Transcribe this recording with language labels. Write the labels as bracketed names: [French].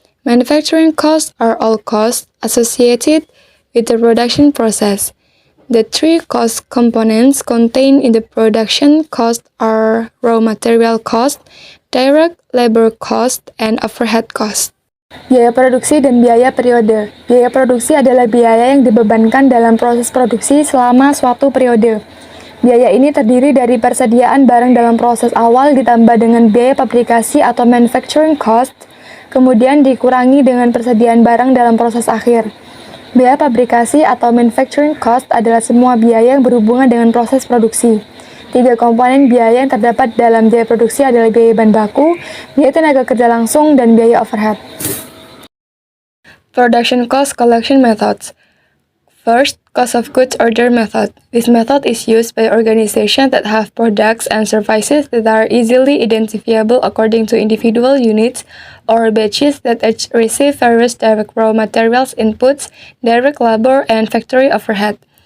[English] Manufacturing costs are all costs associated with the production process. The three cost components contained in the production cost are raw material cost, direct labor cost, and overhead cost. [Indonesian] Biaya produksi dan biaya periode. Biaya produksi adalah biaya yang dibebankan dalam proses produksi selama suatu periode. Biaya ini terdiri dari persediaan barang dalam proses awal ditambah dengan biaya pabrikasi atau manufacturing cost, kemudian dikurangi dengan persediaan barang dalam proses akhir. Biaya pabrikasi atau manufacturing cost adalah semua biaya yang berhubungan dengan proses produksi. Tiga komponen biaya yang terdapat dalam biaya produksi adalah biaya bahan baku, biaya tenaga kerja langsung, dan biaya overhead. [English] Production cost collection methods. First, cost of goods order method. This method is used by organizations that have products and services that are easily identifiable according to individual units or batches that each receive various direct raw materials inputs, direct labor, and factory overhead.